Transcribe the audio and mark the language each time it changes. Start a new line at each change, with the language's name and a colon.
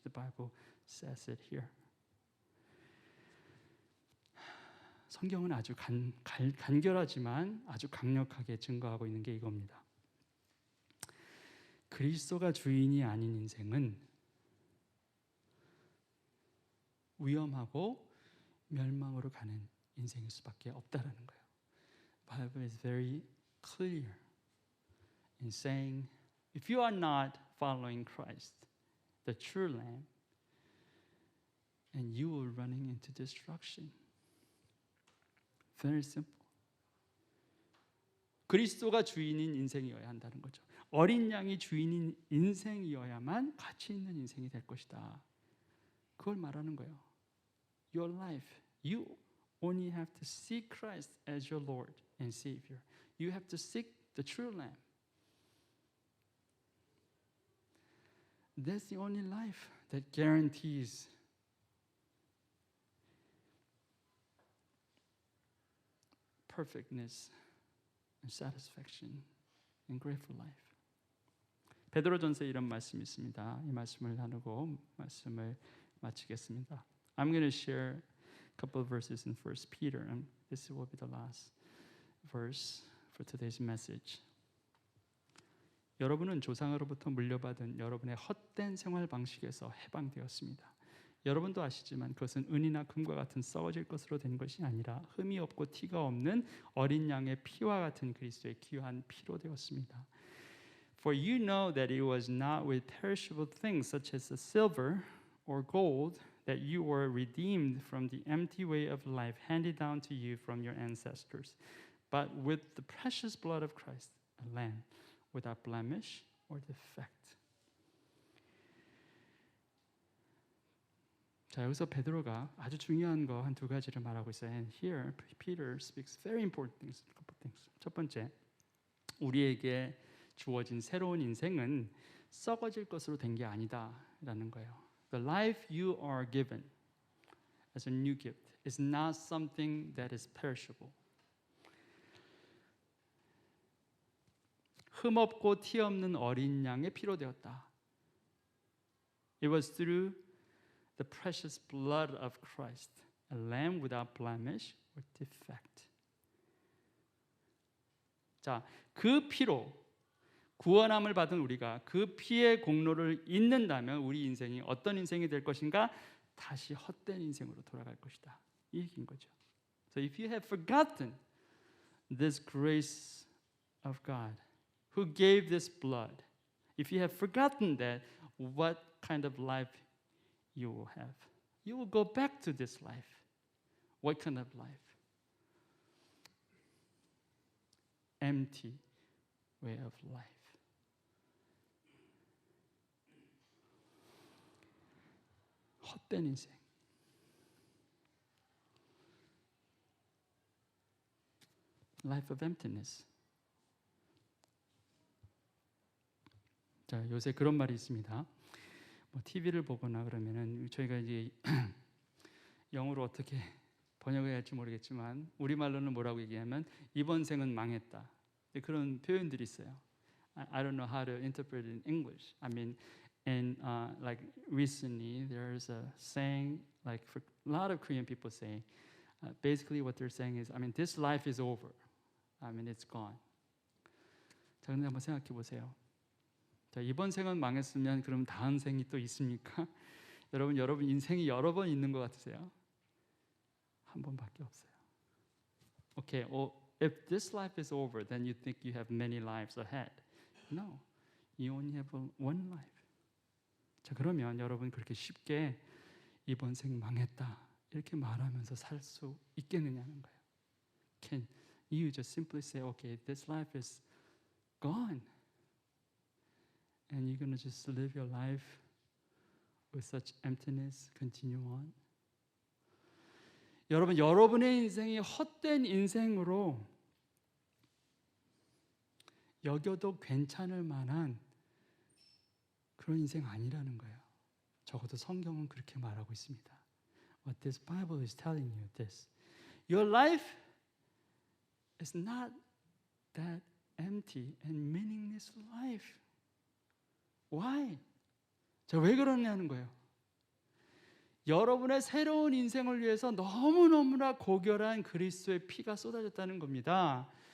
English: The Bible says it here.
Korean: 성경은 아주 간결하지만 아주 강력하게 증거하고 있는 게 이겁니다. 그리스도가 주인이 아닌 인생은 위험하고 멸망으로 가는 인생일 수밖에 없다라는 거예요.
English: The Bible is very clear in saying, if you are not following Christ, the true Lamb, and you will running into destruction. Very simple.
Korean: 그리스도가 주인인 인생이어야 한다는 거죠. 어린 양이 주인인 인생이어야만 가치 있는 인생이 될 것이다. 그걸 말하는 거예요.
English: Your life, you only have to seek Christ as your Lord and Savior. You have to seek the true Lamb. That's the only life that guarantees perfectness and satisfaction and grateful life.
Korean: 베드로전서에 이런 말씀이 있습니다. 이 말씀을 나누고 말씀을 마치겠습니다.
English: I'm going to share a couple of verses in 1 Peter, and this will be the last verse for today's message.
Korean: 여러분은 조상으로부터 물려받은 여러분의 헛된 생활 방식에서 해방되었습니다. 여러분도 아시지만 그것은 은이나 금과 같은 썩어질 것으로 된 것이 아니라 흠이 없고 티가 없는 어린 양의 피와 같은 그리스도의 귀한 피로 되었습니다.
English: For you know that it was not with perishable things such as the silver or gold that you were redeemed from the empty way of life handed down to you from your ancestors, but with the precious blood of Christ, a lamb without blemish or defect.
Korean: 자, 여기서 베드로가 아주 중요한 거 한 두 가지를 말하고 있어요.
English: And here Peter speaks very important things, a couple things.
Korean: 첫 번째, 우리에게 주어진 새로운 인생은 썩어질 것으로 된 게 아니다라는 거예요.
English: The life you are given as a new gift is not something that is perishable.
Korean: 흠없고 티 없는 어린 양의 피로 되었다.
English: It was through the precious blood of Christ, a lamb without blemish or defect.
Korean: 자, 그 피로 구원함을 받은 우리가 그 피의 공로를 잊는다면 우리 인생이 어떤 인생이 될 것인가? 다시 헛된 인생으로 돌아갈 것이다. 이 얘기인 거죠.
English: So if you have forgotten this grace of God, who gave this blood, if you have forgotten that, what kind of life you will have? You will go back to this life. What kind of life? Empty way of life.
Korean: 헛된 인생.
English: Life of emptiness.
Korean: 자, 요새 그런 말이 있습니다. 뭐 TV를 보거나 그러면은 저희가 이제 영어로 어떻게 번역해야 할지 모르겠지만 우리말로는 뭐라고 얘기하면 이번 생은 망했다. 그런 표현들이 있어요.
English: I don't know how to interpret it in English. I mean, and like recently there's a saying, like for a lot of Korean people say, basically what they're saying is, I mean, this life is over. I mean, it's gone.
Korean: 자, 근데 한번 생각해 보세요. 자, 이번 생은 망했으면 그럼 다음 생이 또 있습니까? 여러분 인생이 여러 번 있는 것 같으세요? 한 번밖에 없어요.
English: Okay, well, if this life is over, then you think you have many lives ahead. No, you only have one life.
Korean: 자, 그러면 여러분 그렇게 쉽게 이번 생 망했다 이렇게 말하면서 살 수 있겠느냐는 거예요.
English: Can you just simply say, okay, this life is gone, and you're going to just live your life with such emptiness, continue on?
Korean: 여러분, 여러분의 인생이 헛된 인생으로 여겨도 괜찮을 만한 그런 인생 아니라는 거예요. 적어도 성경은 그렇게 말하고 있습니다.
English: What this Bible is telling you this. Your life is not that empty and meaningless life. Why?
Korean: 자, 왜 그러냐는 거예요. 여러분의 새로운 인생을 위해서 너무너무나 고결한 그리스도의 피가 쏟아졌다는 겁니다.